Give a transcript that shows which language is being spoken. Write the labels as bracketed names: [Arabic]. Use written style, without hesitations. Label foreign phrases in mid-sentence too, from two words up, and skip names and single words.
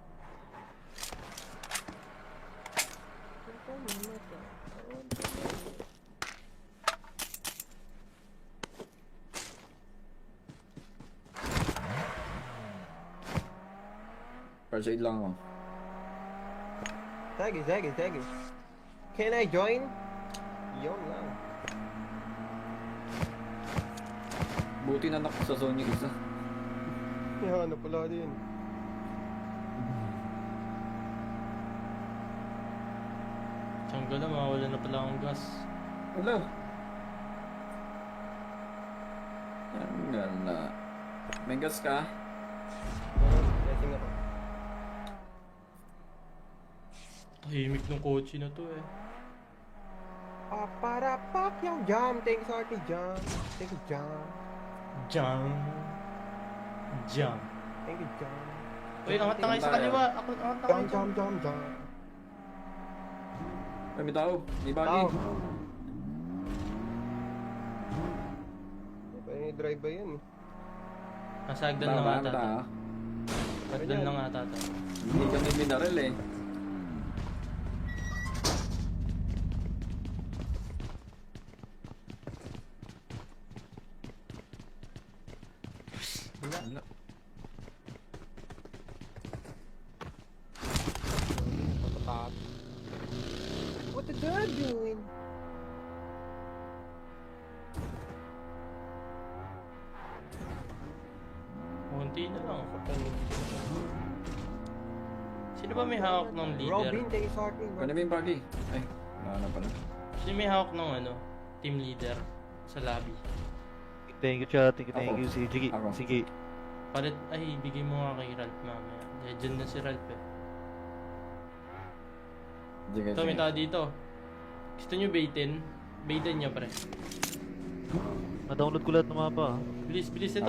[English] First aid [Filipino] lang ako. Sige. [English] Can I join? [Filipino] Yun lang. Buti na sa zone yung isa. Yan, napala din. Tiyangga na, mawala na pala akong gas. Hello. Yan na. May gas ka? Blessing ako. Tahimik ng kotse na to eh. Paparapak yung jam. Thanks, Artie, jam. [English] Thank you, jam. Jam. Jam. Thank you, jam. [Filipino] Uy, angat na kayo sa kaliwa. Angat na Jam, kayo jam, dyan. jam. Ay, may tao. May bagi. Tao. May drive ba yan? Nasa hagdan lang ata to. Tao. Hagdan lang ata to. Hindi kami binaril eh. Wala. Patatas. [English] What the dog doing? [Filipino] Kunti na lang. Sino ba may hawak ng leader? Robin, [English] thank you, Artie. [Filipino] Kano ba yung bagi? Ay, wala na pala. Sino may hawak ng ano? [English] Team leader [Filipino] sa lobby. [English] Thank you, chat. Thank [Filipino] Ako. [English] you. [Filipino] Sige. Ako. Sige. Palit, ay, bigay mo nga kay Ralph mamaya. Legend na si Ralph eh. Sige, Ito, may tao dito. Gusto nyo baitin? Baitin nyo, pre. Na-download ko lahat ng mapa. Bilis, bilis. Ito,